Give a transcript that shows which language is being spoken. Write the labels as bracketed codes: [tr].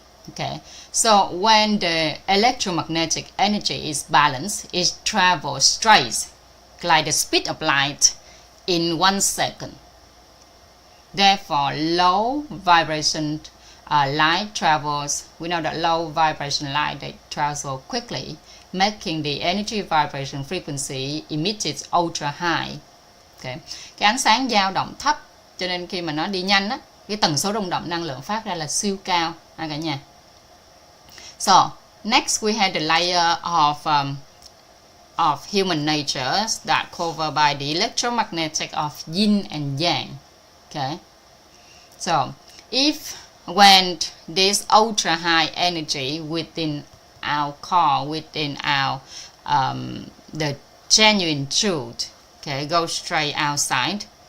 [en] Okay, so when the electromagnetic energy is balanced, it travels straight like the speed of light in 1 second. Therefore, low vibration light travels. We know that low vibration light they travel quickly, making the energy vibration frequency emitted ultra high. [vi] Okay, cái ánh sáng dao động thấp, cho nên khi mà nó đi nhanh á, cái tần số rung động năng lượng phát ra là siêu cao cả nhà. [en] So next we had the layer of human nature that covered by the electromagnetic of yin and yang. Okay, so when this ultra high energy within our core, within our the genuine truth, okay, goes straight outside.